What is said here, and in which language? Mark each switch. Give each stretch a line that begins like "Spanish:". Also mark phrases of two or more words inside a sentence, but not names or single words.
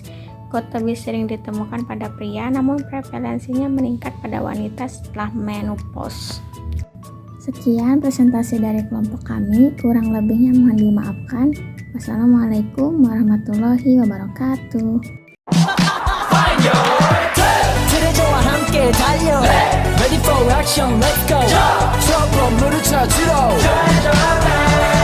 Indonesian: GOUT lebih sering ditemukan pada pria, namun prevalensinya meningkat pada wanita setelah menopause. Sekian presentasi dari kelompok kami, kurang lebihnya mohon dimaafkan.
Arabic: والسلام عليكم ورحمة الله وبركاته.
Korean: 트레저와 함께 달려
English: Ready for action, let's go
Korean: 트럭으로 물을 쳐주러